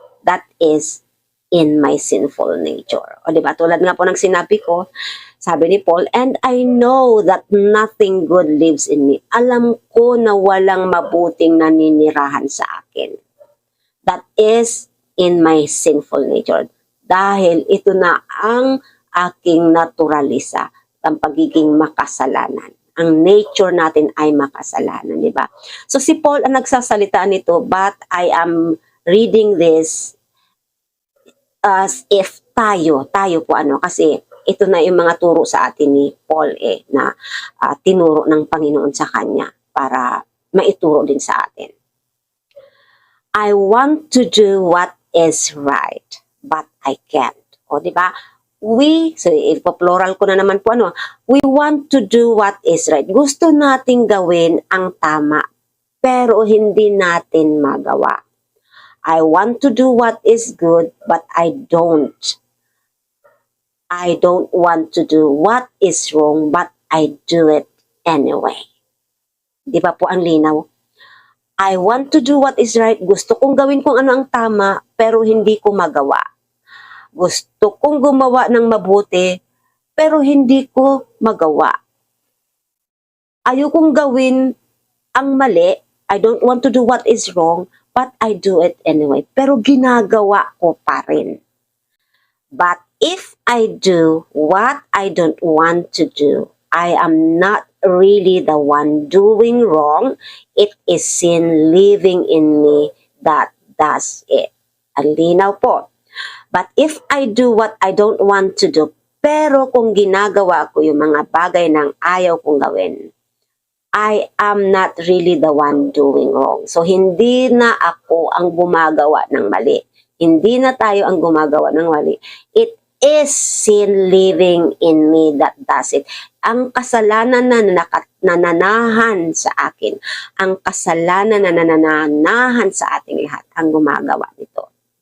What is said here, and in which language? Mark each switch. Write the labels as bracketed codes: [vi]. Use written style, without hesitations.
[en] That is in my sinful nature. [tl] O diba? Tulad nga po ng sinabi ko, sabi ni Paul, [en] and I know that nothing good lives in me. [tl] Alam ko na walang mabuting naninirahan sa akin. [en] That is in my sinful nature. [tl] Dahil ito na ang aking naturalisa, ang pagiging makasalanan. Ang nature natin ay makasalanan, di ba? So si Paul ang nagsasalita nito, [en] but I am reading this as if [tl] tayo po kasi ito na yung mga turo sa atin ni Paul na tinuro ng Panginoon sa kanya para maituro din sa atin. [en] I want to do what is right, but I can't. [tl] O, di ba? So ipo-plural ko na naman po, [en] we want to do what is right. [tl] Gusto nating gawin ang tama, pero hindi natin magawa. [en] I want to do what is good, but I don't. I don't want to do what is wrong, but I do it anyway. [tl] Di ba po ang linaw? [en] I want to do what is right. [tl] Gusto kong gawin kung ano ang tama, pero hindi ko magawa. Gusto kong gumawa ng mabuti, pero hindi ko magawa. Ayokong gawin ang mali. [en] I don't want to do what is wrong, but I do it anyway. [tl] Pero ginagawa ko pa rin. [en] But if I do what I don't want to do, I am not really the one doing wrong. It is sin living in me that does it. [tl] Ang linaw po. [en] But if I do what I don't want to do, [tl] pero kung ginagawa ko yung mga bagay ng ayaw kong gawin, [en] I am not really the one doing wrong. [tl] So, hindi na ako ang gumagawa ng mali. Hindi na tayo ang gumagawa ng mali. [en] It is sin living in me that does it. [tl] Ang kasalanan na nananahan sa akin, ang kasalanan na nananahan sa ating lahat, ang gumagawa nito.